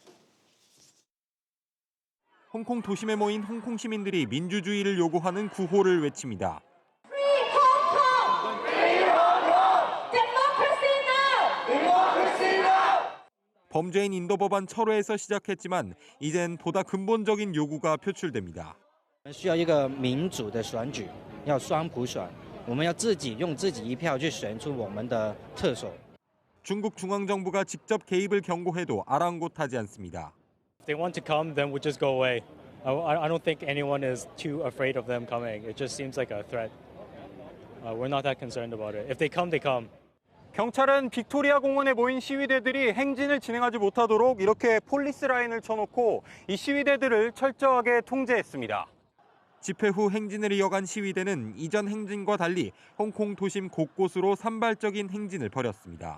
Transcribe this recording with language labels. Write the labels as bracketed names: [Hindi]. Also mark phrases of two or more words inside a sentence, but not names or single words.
[Korean] 홍콩 도심에 모인 홍콩 시민들이 민주주의를 요구하는 구호를 외칩니다. 범죄인 인도법안 철회에서 시작했지만 이젠 보다 근본적인 요구가 표출됩니다. [Chinese] 需要一个民主的选举，要双普选，我们要自己用自己一票去选出我们的特首。 [Korean] 중국 중앙정부가 직접 개입을 경고해도 아랑곳하지 않습니다. [English] If they want to come, then we'll just go away. I don't think anyone is too afraid of them coming. It just seems like a threat. We're not that concerned about it. If they come, they come. [Korean] 경찰은 빅토리아 공원에 모인 시위대들이 행진을 진행하지 못하도록 이렇게 폴리스 라인을 쳐놓고 이 시위대들을 철저하게 통제했습니다. 집회 후 행진을 이어간 시위대는 이전 행진과 달리 홍콩 도심 곳곳으로 산발적인 행진을 벌였습니다.